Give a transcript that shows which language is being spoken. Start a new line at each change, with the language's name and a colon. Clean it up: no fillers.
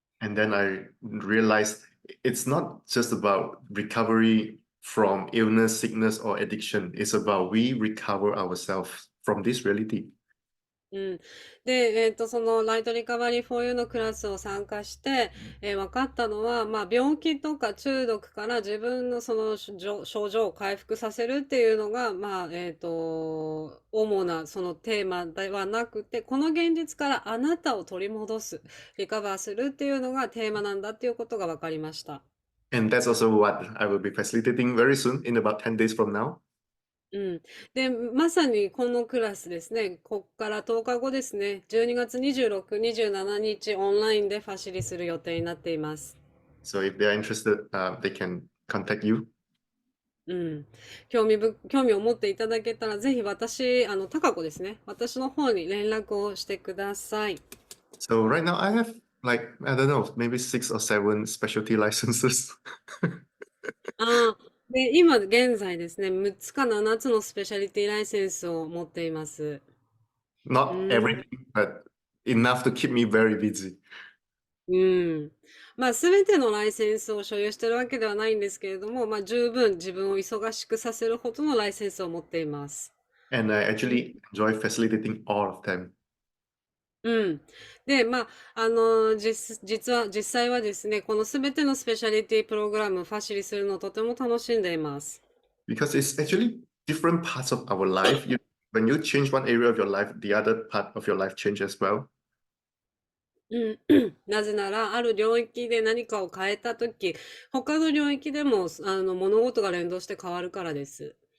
English: And then I realized it's not just about recovery from illness, sickness, or addiction. It's about we recover ourselves from this reality. うん。
Japanese: で、そのライトリカバリー for You のクラスを参加して、分かったのは、まあ、病気とか中毒から自分のその症状を回復させるっていうのが、まあ、主なそのテーマではなくて、この現実からあなたを取り戻す、リカバーするっていうのがテーマなんだっていうことが分かりました。
English: And that's also what I will be facilitating very soon in about 10 days from now. うん。
Japanese: で、まさにこのクラスですね、こっから10日後ですね、12月26、27日オンラインでファシリする予定になっています。
English: So if they are interested, they can contact you. うん。
Japanese: 興味を持っていただけたら、ぜひ私、高子ですね。私の方に連絡をしてください。
English: So right now I have like, I don't know, maybe 6 or 7 specialty licenses.
Japanese: ああ、で、今現在ですね、6つか7つのスペシャリティライセンスを持っています。う
English: Not ん。 everything, but enough to keep me very busy. うん。
Japanese: まあ、すべてのライセンスを所有しているわけではないんですけれども、まあ、十分自分を忙しくさせるほどのライセンスを持っています。
English: And I うん。 actually enjoy facilitating all of them うん。
Japanese: で、まあ、実際はですね、このすべてのスペシャリティプログラム、ファシリするのをとても楽しんでいます。
English: because it's actually different parts of our life. When you change one area of your life, the other part of your life change as well. うん。
Japanese: なぜなら、ある領域で何かを変えたとき、他の領域でも、物事が連動して変わるからです。